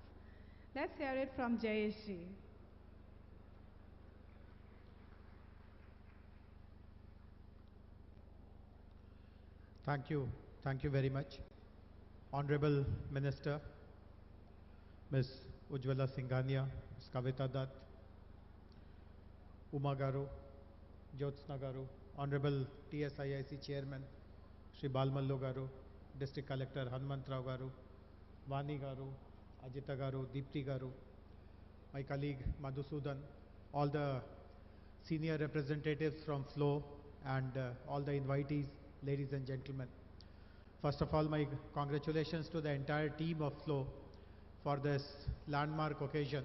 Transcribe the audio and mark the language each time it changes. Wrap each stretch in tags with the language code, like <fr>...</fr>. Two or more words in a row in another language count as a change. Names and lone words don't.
<en>Let's hear it from Jayesh ji. Thank you very much. Honorable Minister, Ms. Ujjwala Singhania, Ms. Kavita Dutt, Uma Garu, Jyotsna Garu, Honorable TSIIC Chairman, Shri Balmallu Garu, District Collector Hanumantrao Garu, Vani Garu, Ajita Garu, Deepti Garu, my colleague Madhusudan, all the senior representatives from FLO and all the invitees, ladies and gentlemen. First of all, my congratulations to the entire team of FLO for this landmark occasion.</en>